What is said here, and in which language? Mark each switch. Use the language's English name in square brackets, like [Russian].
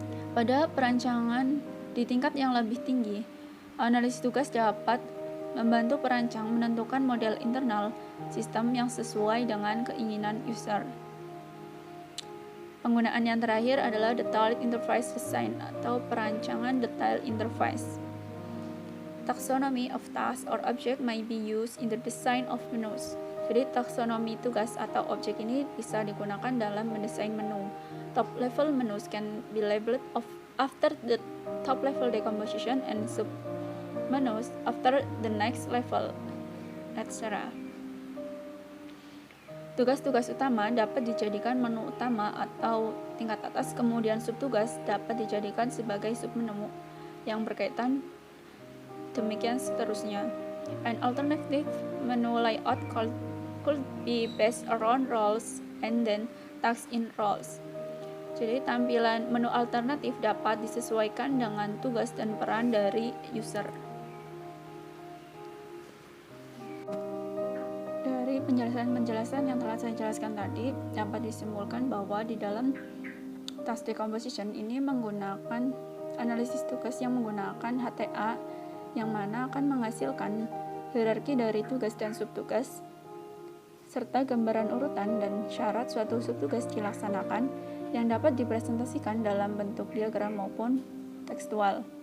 [Indonesian] Pada perancangan di tingkat yang lebih tinggi, analis tugas dapat membantu perancang menentukan model internal sistem yang sesuai dengan keinginan user. Penggunaan yang terakhir adalah Detailed Interface Design atau perancangan detail interface. [English] Taxonomy of tasks or object may be used in the design of menus. [Indonesian] Jadi taksonomi tugas atau objek ini bisa digunakan dalam mendesain menu. [English] Top level menus can be labeled after the top level decomposition and sub menus after the next level, etc. [Indonesian] Tugas-tugas utama dapat dijadikan menu utama atau tingkat atas, kemudian subtugas dapat dijadikan sebagai submenu yang berkaitan, demikian seterusnya. [English] An alternative menu layout could be based around roles and then tasks in roles. [Indonesian] Jadi tampilan menu alternatif dapat disesuaikan dengan tugas dan peran dari user. Dari penjelasan yang telah saya jelaskan tadi, dapat disimpulkan bahwa di dalam task decomposition ini menggunakan analisis tugas yang menggunakan HTA, yang mana akan menghasilkan hierarki dari tugas dan subtugas, serta gambaran urutan dan syarat suatu subtugas dilaksanakan yang dapat dipresentasikan dalam bentuk diagram maupun tekstual.